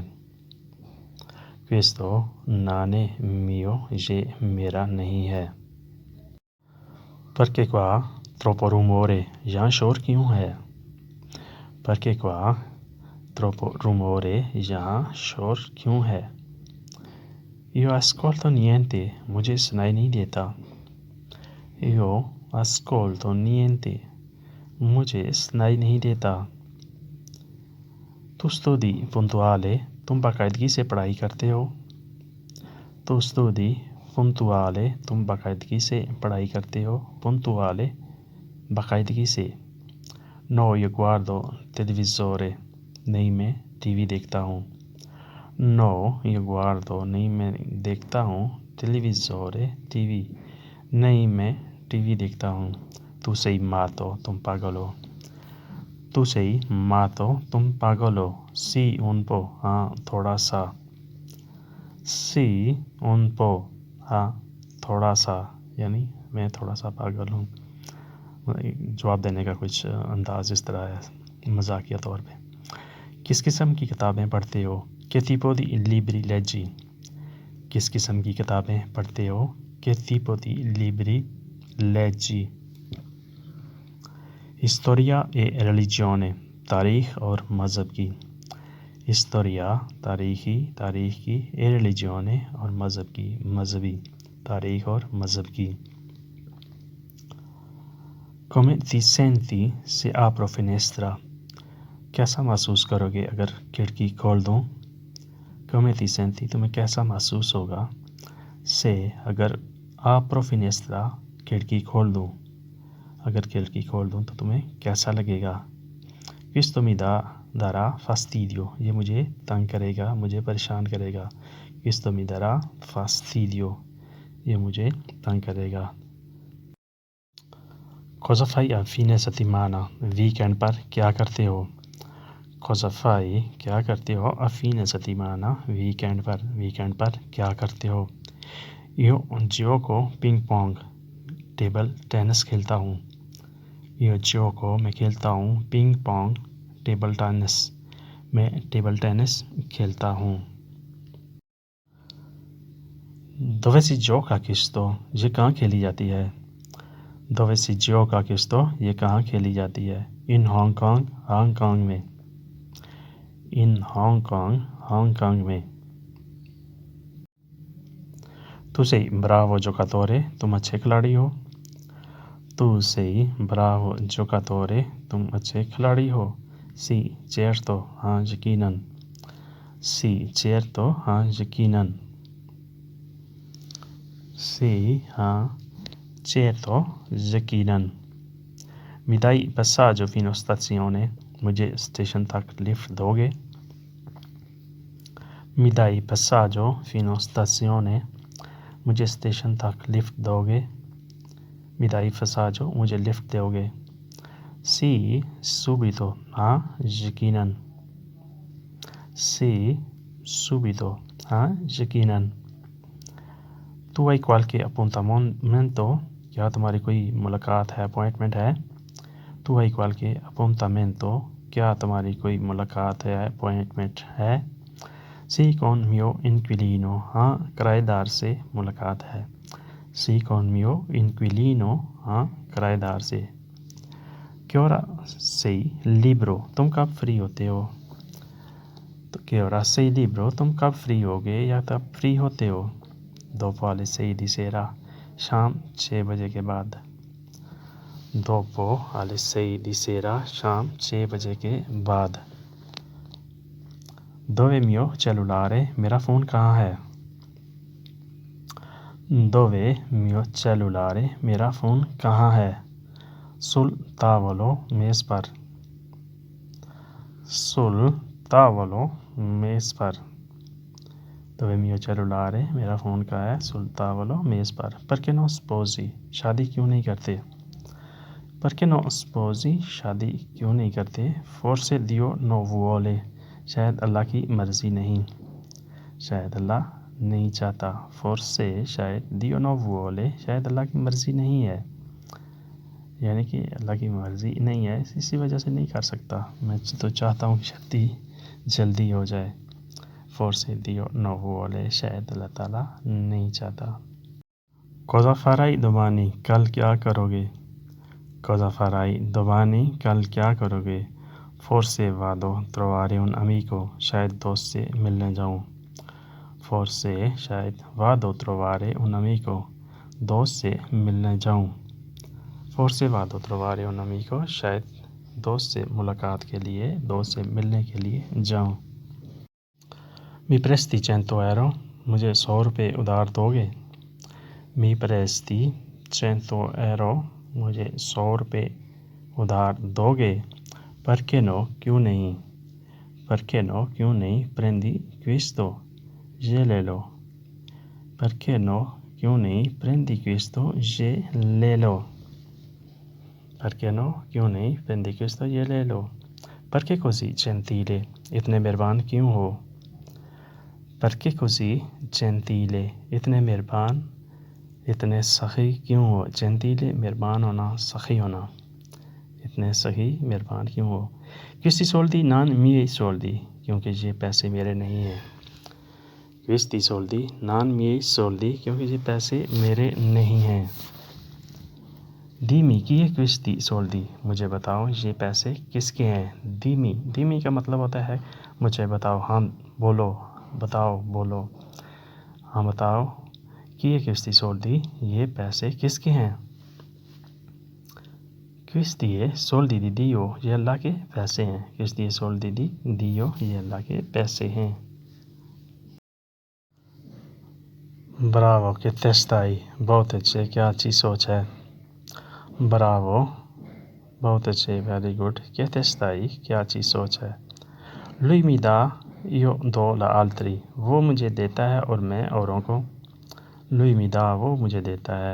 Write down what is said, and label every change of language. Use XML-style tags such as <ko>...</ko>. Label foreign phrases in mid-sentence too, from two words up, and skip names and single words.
<it>Questo non è mio,</it> <hi>ये मेरा नहीं है।</hi> <it>Perché qua troppo rumore,</it> <hi>यहाँ शोर क्यों है।</hi> <it>Perché qua troppo rumore,</it> <hi>यहाँ शोर क्यों है।</hi> <it>यो ascolto niente,</it> <hi>मुझे सुनाई नहीं देता।</hi> <it>यो ascolto niente,</it> <hi>मुझे सुनाई नहीं देता।</hi> <it>Tu studi puntuale,</it> <hi>तुम बाकायदगी से पढ़ाई करते हो।</hi> <it>Tu studi puntuale,</it> <hi>तुम बाकायदगी से पढ़ाई करते हो।</hi> <it>Puntuale,</it> <hi>बाकायदगी से।</hi> <it>No io guardo televisore,</it> <hi>नहीं मैं टीवी देखता हूँ।</hi> <it>No io guardo,</it> <hi>नहीं मैं देखता हूँ। Televisore, टीवी, नहीं मैं टीवी देखता हूँ।</hi> <it>Tu sei matto,</it> <hi>तुम पागल हो।</hi> <it>Tu sei matto,</it> <hi>तुम पागल हो।</hi> <it>Sì un po,</it> <hi>हाँ थोड़ा सा।</hi> <it>Sì un po,</it> <hi>हाँ थोड़ा सा, यानी मैं थोड़ा सा पागल हूँ। जवाब देने का कुछ अंदाज़ इस तरह है, मजाकिया तौर पे। किस किस्म की किताबें पढ़ते हो।</hi> <it>Che tipo di libri leggi,</it> <hi>किस किस्म की किताबें पढ़ते हो।</hi> <it>Che tipo di libri leggi। Storia e religione,</it> <hi>तारीख़ और मज़हब की। हिस्टोरिया तारीख़ी, तारीख़ की।</hi> <it>e religione,</it> <hi>और मज़हब की, मज़हबी, तारीख़ और मज़हब की।</hi> <it>Come ti senti se apro finestra,</it> <hi>कैसा महसूस करोगे अगर खिड़की खोल दूँ।</hi> <it>Come ti senti,</it> <hi>तुम्हें कैसा महसूस होगा।</hi> <it>से, अगर apro finestra,</it> <hi>खिड़की खोल दूँ, अगर खिड़की खोल दूँ तो तुम्हें कैसा लगेगा।</hi> <it>Questo mi darà fastidio,</it> <hi>ये मुझे तंग करेगा, मुझे परेशान करेगा।</hi> <it>Questo mi darà fastidio,</it> <hi>ये मुझे तंग करेगा।</hi> <it>Cosa fai a fine settimana,</it> <hi>वीकेंड पर क्या करते हो।</hi> <it>Cosa fai,</it> <hi>क्या करते हो।</hi> <it>A fine settimana,</it> <hi>वीकेंड पर क्या करते हो।</hi> <it>Io gioco</it> <en>ping pong, table tennis</en> <hi>खेलता हूँ।</hi> <it>Io gioco,</it> <hi>मैं खेलता हूँ।</hi> <en>ping pong, table tennis,</en> <hi>मैं</hi> <en>table tennis</en> <hi>खेलता हूँ।</hi> <it>Dove si gioca questo?</it> <hi>ये कहाँ खेली जाती है?</hi> <it>Dove si gioca questo?</it> <hi>ये कहाँ खेली जाती है?</hi> <it>In Hong Kong,</it> <hi>हांगकांग में। In Hong Kong, हांगकांग में।</hi> <it>Tu sei bravo giocatore,</it> <hi>तुम अच्छे खिलाड़ी हो।</hi> <it>Tu sei bravo giocatore,</it> <hi>तुम अच्छे खिलाड़ी हो।</hi> <it>Sì, certo,</it> <hi>हाँ यकीनन।</hi> <it>Sì, certo,</it> <hi>हाँ यकीनन।</hi> <it>Sì, हाँ certo, यकीनन। Mi dai passaggio fino stazione?</it> <hi>मुझे स्टेशन तक लिफ्ट दोगे?</hi> <it>Mi dai passaggio fino stazione?</it> <hi>मुझे स्टेशन तक लिफ्ट दोगे?</hi> <it>Mi dai passaggio?</it> <hi>मुझे लिफ्ट दोगे?</hi> <it>Sì, subito,</it> <hi>हाँ यकीनन।</hi> <it>Sì, subito,</it> <hi>हाँ यकीनन।</hi> <it>Tu hai qualche appuntamento?</it> <hi>क्या तुम्हारी कोई मुलाकात है, अपॉइंटमेंट है?</hi> <it>Tu hai qualche appuntamento?</it> <hi>क्या तुम्हारी कोई मुलाकात है, अपॉइंटमेंट है?</hi> <it>Sì, con mio inquilino,</it> <hi>हाँ किराएदार से मुलाकात है।</hi> <it>Sì, con mio inquilino,</it> <hi>हाँ किराएदार से।</hi> <it>Che ora sei libero?</it> <hi>तुम कब फ्री होते हो? तो</hi> <it>che ora sei libero?</it> <hi>तुम कब फ्री होगे या तब फ्री होते हो?</hi> <it>Dopo alle 6 di sera,</it> <hi>शाम 6 बजे के बाद।</hi> <it>Dopo alle 6 di sera,</it> <hi>शाम 6 बजे के बाद।</hi> <it>Dove mio cellulare?</it> <hi>मेरा फ़ोन कहाँ है?</hi> <it>Dove mio cellulare?</it> <hi>मेरा फ़ोन कहाँ है?</hi> <it>Sul tavolo,</it> <hi>मेज़ पर।</hi> <it>Sul tavolo,</it> <hi>मेज़ पर।</hi> <it>Dove mio cellulare?</it> <hi>मेरा फ़ोन कहाँ है?</hi> <it>Sul tavolo,</it> <hi>मेज़ पर।</hi> <it>Perché non sposi?</it> <hi>शादी क्यों नहीं करते?</hi> <it>Perché non sposi?</it> <hi>शादी क्यों नहीं करते?</hi> <it>Forse Dio non vuole,</it> <hi>शायद अल्लाह की मर्ज़ी नहीं, शायद अल्लाह नहीं चाहता।</hi> <it>Forse शायद Dio non vuole,</it> <hi>शायद अल्लाह की मर्ज़ी नहीं है, यानी कि अल्लाह की मर्ज़ी नहीं है, इसी वजह से नहीं कर सकता। मैं तो चाहता हूँ कि शादी जल्दी हो जाए।</hi> <it>Forse Dio non vuole,</it> <hi>शायद अल्लाह ताला नहीं चाहता।</hi> <it>Cosa farai domani?</it> <hi>कल क्या करोगे?</hi> <it>Cosa farai domani?</it> <hi>कल क्या करोगे?</hi> <it>Forse vado a trovare un amico,</it> <hi>शायद दोस्त से मिलने जाऊँ।</hi> <it>Forse शायद vado a trovare un amico,</it> <hi>दोस्त से मिलने जाऊँ।</hi> <it>Forse vado a trovare un amico,</it> <hi>शायद दोस्त से मुलाकात के लिए, दोस्त से मिलने के लिए जाऊँ।</hi> <it>Mi presti 100 euro?</it> <hi>मुझे 100 रुपये उधार दोगे?</hi> <it>Mi presti 100 euro?</it> <hi>मुझे 100 रुपये उधार दोगे?</hi> <it>Perché no?</it> <hi>क्यों नहीं?</hi> <it>Perché no?</it> <hi>क्यों नहीं?</hi> <it>Prendi questo,</it> <hi>ये ले लो।</hi> <it>Perché no?</it> <hi>क्यों नहीं?</hi> <it>Prendi questo,</it> <hi>ये ले लो।</hi> <it>Perché no?</it> <hi>क्यों नहीं?</hi> <it>Prendi questo,</it> <hi>ये ले लो।</hi> <it>Perché così gentile?</it> <hi>इतने मेहरबान क्यों हो?</hi> <it>Perché così gentile?</it> <hi>इतने मेहरबान, इतने सखी क्यों हो? Gentile मेहरबान होना, सखी होना। इतने सही मेहरबान क्यों हो?</hi> <it>Questi soldi non miei soldi,</it> <hi>क्योंकि ये पैसे मेरे नहीं हैं।</hi> <it>Questi soldi non miei soldi,</it> <hi>क्योंकि ये पैसे मेरे नहीं हैं।</hi> <it>Dimmi chi è questi soldi?</it> <hi>मुझे बताओ ये पैसे किसके हैं?</hi> <it>Dimmi, dimmi</it> <hi>का मतलब होता है मुझे बताओ, हाँ बोलो, बताओ बोलो, हाँ बताओ।</hi> <it>Chi è questi soldi?</it> <hi>ये पैसे किसके हैं?</hi> <it>Questi è soldi di Dio,</it> <hi>ये अल्लाह के पैसे हैं।</hi> <it>Questi è soldi di Dio,</it> <hi>ये अल्लाह के पैसे हैं।</hi> <it>ब्रावो, che testa hai?</it> <hi>बहुत अच्छे, क्या अच्छी सोच है। ब्रावो, बहुत अच्छे,</hi> <en>very good.</en> <it>che testa hai?</it> <hi>क्या अच्छी सोच है।</hi> <it>Lui mi dà, io do la altri,</it> <hi>वो मुझे देता है और मैं औरों को।</hi> <it>Lui mi dà,</it> <hi>वो मुझे देता है।</hi>